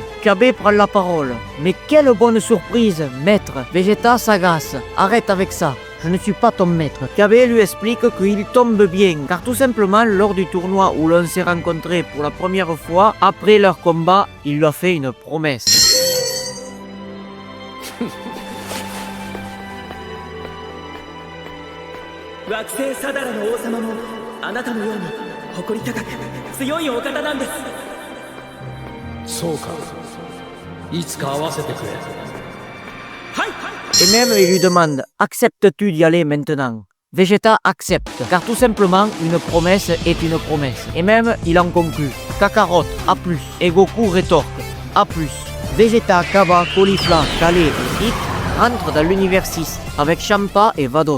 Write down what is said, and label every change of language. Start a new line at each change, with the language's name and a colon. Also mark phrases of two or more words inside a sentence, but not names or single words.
French: Kabé prend la parole. Mais quelle bonne surprise, maître. Vegeta s'agace. Arrête avec ça. Je ne suis pas ton maître. Kabé lui explique qu'il tombe bien, car tout simplement, lors du tournoi où l'on s'est rencontrés pour la première fois, après leur combat, il lui a fait une promesse.
Japanese: 惑星サダラの王様もあなたのように誇り高く強いお方なんです。そうか。いつか会わせてくれ。はい。
French: Et même il lui demande « Acceptes-tu d'y aller maintenant ?» Vegeta accepte, car tout simplement, une promesse est une promesse. Et même, il en conclut « Kakarot, à plus » et Goku rétorque « À plus ». Vegeta, Kaba, Caulifla, Calais et Hit rentrent dans l'univers 6 avec Champa et Vados.